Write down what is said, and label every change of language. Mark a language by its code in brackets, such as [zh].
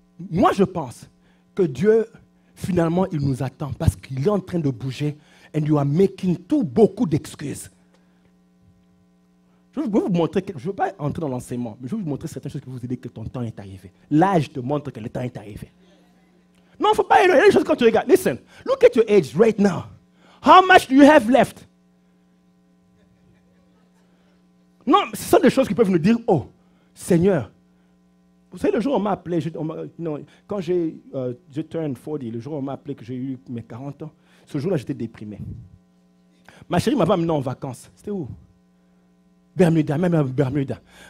[fr] Moi, je pense que Dieu, finalement, il nous attend parce qu'il est en train de bouger [en] and you are making [fr] beaucoup d'excuses. Je vais vous montrer, je ne veux pas entrer dans l'enseignement, mais je vais vous montrer certaines choses qui vous aident que ton temps est arrivé. L'âge te montre que le temps est arrivé. Non, il ne faut pas éloigner les choses quand tu regardes. [en] Listen, look at your age right now. How much do you have left? [fr] Non, ce sont des choses qui peuvent nous dire, oh, Seigneur. Vous savez, le jour où on m'a appelé, quand j'ai turn 40, le jour où on m'a appelé que j'ai eu mes 40 ans, ce jour-là, j'étais déprimé. Ma chérie m'avait amené en vacances. C'était où? Bermuda, même à Bermuda.